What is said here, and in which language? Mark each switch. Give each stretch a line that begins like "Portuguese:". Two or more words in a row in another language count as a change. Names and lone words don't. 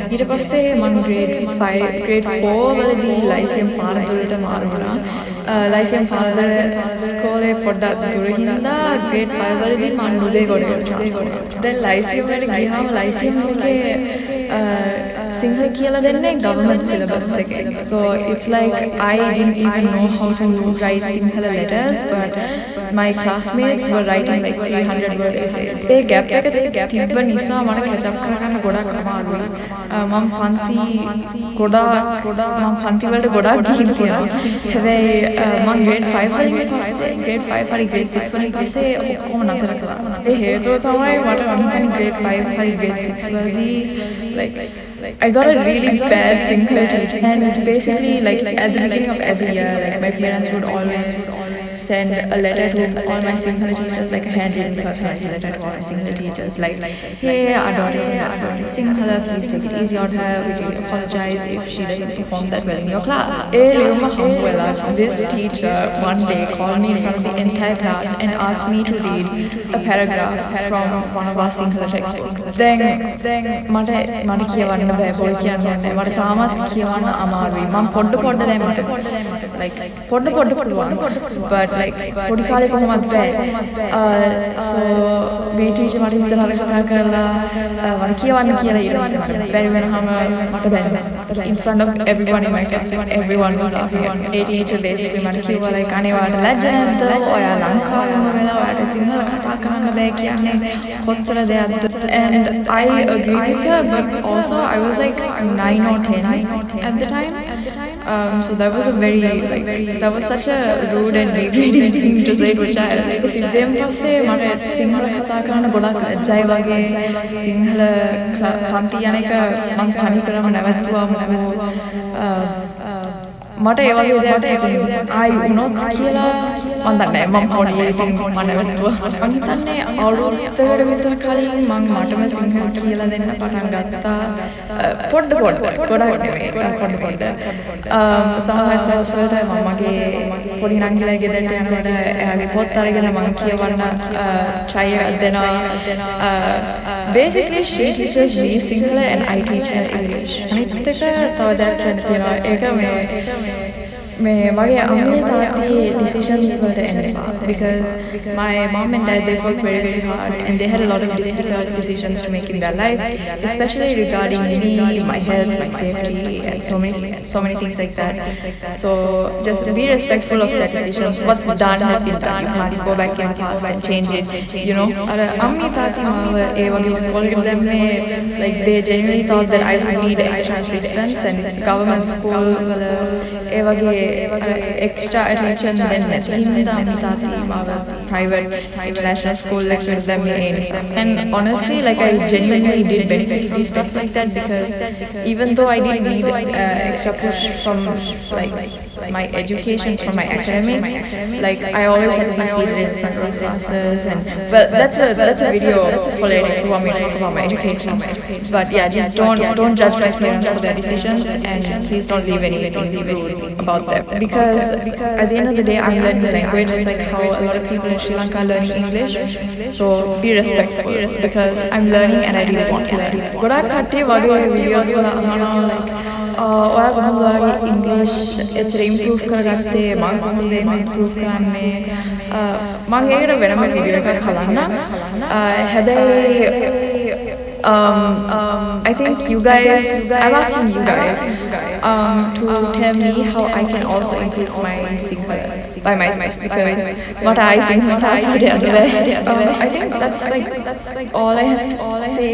Sinhala: ඊට පස්සේ මම grade 4 වලදී ලයිසියම් පාරදුරට මාරු වුණා. ලයිසියම් පාරදුර ස්කෝලේ පොඩ්ඩක් දුර හින්දා grade 5 වලදී මම නුඹේ ගොඩට ට්‍රාන්ස්ෆර් වුණා. දැන් ලයිසියම් වලට ගියාම ලයිසියම් එකේ සිංහල කියලා දෙන්නේ
English: government syllabus
Sinhala: එකේ.
English: So it's like I didn't even know how to write Sinhala letters, but my classmates were writing like 300 word essays.
Sinhala: ඒ gap එක තිබ්බ නිසා මට catch up කරගන්න ගොඩක් අමාරුයි. මම පන්ති වලට ගොඩක් ගිහින් තියෙනවා. හැබැයි මම grade 5 වලින් පස්සේ grade 5 හරි grade 6 වලින් පස්සේ ඔක්කොම නතර කළා. ඒ හේතුව තමයි මට අනිතනි grade 5 හරි grade 6 වලදී
English: like I got a really bad Sinhala teacher, and basically like at the beginning of every year, like my parents would always send a letter to all my Sinhala teachers, like a handwritten personalized letter to all my Sinhala teachers, like, hey, our daughter is in Sinhala, please take it easy on her. We really apologize if she doesn't perform that well in your class. This teacher one day called me in front of the entire class and asked me to read a paragraph from one of our Sinhala textbooks.
Sinhala: Then මට කියවන්න බෑ බොල් කියන්නේ මට තාමත් කියවන්න අමාරුයි. මම පොඩ දැන් මට like පොඩ පුළුවන්
English: but like
Sinhala: පොඩි කාලේ කොහොමද බෑ. so මේ ටීචර් මට ඉස්සරහට කතා කරලා මට කියවන්න කියලා ඊට පස්සේ මට බැරි වෙනවම මට බැන්න
English: in front of everyone in my class, like everyone was laughing at me.
Sinhala: ඒ ටීචර් basically මට කිව්වා like අනේ ඔයාලට ලැජ්ජ නැද්ද? ඔයා ලංකාවෙම වෙලා ඔයාට සිංහල කතා කරන්න බෑ කියන්නේ කොච්චර දෙයක්ද?
English: And I agree with her, but also I was like 9 or 10 at the time. So that was a that was such a rude and degrading thing to say to a child. This exam
Sinhala: පස්සේ මට සිංහල කතා කරන්න ගොඩක් ලැජ්ජයි වගේ. සිංහල පන්ති යන එක මම තනිකරම නැවතුවා. මට ඒ වගේ දෙයක් ආයි වුණොත් කියලා මම දන්නේ නැහැ. මම පොඩි ඉතින් මම නැවතුවා. මම හිතන්නේ අවුරුද්දකට විතර කලින් මම මටම සිංහල කියලා දෙන්න පටන් ගත්තා. පොඩ ගොඩක් නෙමෙයි පොඩ. සමහර ෆ්‍රෙන්ඩ්ස් වලට මම මගේ පොඩි නංගිලා ගෙදරට යනකොට එයාගේ පොත් අරගෙන මම කියවන්න try එකක් දෙනවා.
English: Basically she teaches me Sinhala and I teach her English.
Sinhala: අනිත් එක තව දෙයක් කියන්න තියෙනවා. ඒක මේ මගේ අම්මේ තාත්තේ decisions වලට එනවා
English: because my mom and dad they worked very hard and they had a lot of difficult decisions to make in their life, especially regarding me, my health, my safety, and so many things like that. So just be respectful of their decisions. What's done has been done. You can't go back in the past and change it. You know,
Sinhala: අම්මේ තාත්තා මාව ඒ වගේ ස්කෝල් එකකට දැම්මේ
English: like they genuinely thought that I would need extra assistance and government school
Sinhala: වල ඒ වගේ
English: extra attention
Sinhala: දෙන්න හින්දා අම්මේ තාත්තා මාව
English: private international school lectures
Sinhala: දැම්මේ ඒ නිසා.
English: And honestly, like I genuinely did benefit from stuff like that because even though I didn't need extra push from like my education, from my academics, like I always had to be seated in front of classes and well that's a video for later if you want me to talk about my education. But yeah, just don't judge my parents for their decisions and please don't leave anything rude about them because at the end of the day I'm learning the language. It's like how a lot of people in Sri Lanka are learning English, so be respectful because I'm learning and I really want to learn.
Sinhala: ගොඩක් කට්ටිය වගේ videos වල අහනවා like ඔයා කොහොමද ඔයාගේ English එච්චර improve කරගත්තේ මම කොහොමද මේක improve කරන්නේ මම ඒකට වෙනම video එකක් හදන්නම් හැබැයි
English: I think you guys, I'm asking you guys to tell me how I can also improve my singer by myself because what I sing sometimes I think that's like all I have to say.